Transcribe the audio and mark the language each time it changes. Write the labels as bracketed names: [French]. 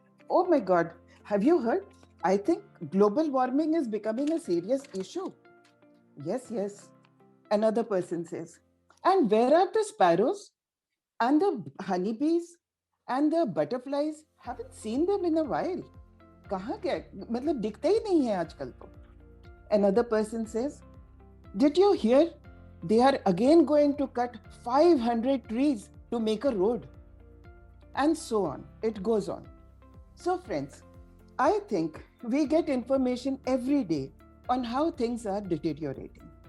[English] Oh my God, have you heard? I think global warming is becoming a serious issue. Yes, another person says. And where are the sparrows and the honeybees and the butterflies? Haven't seen them in a while. [Hindi] कहाँ क्या? मतलब दिखते ही नहीं है आजकल तो. [English] Another person says, did you hear? They are again going to cut 500 trees to make a road. And so on. It goes on. So friends, I think we get information every day on how things are deteriorating.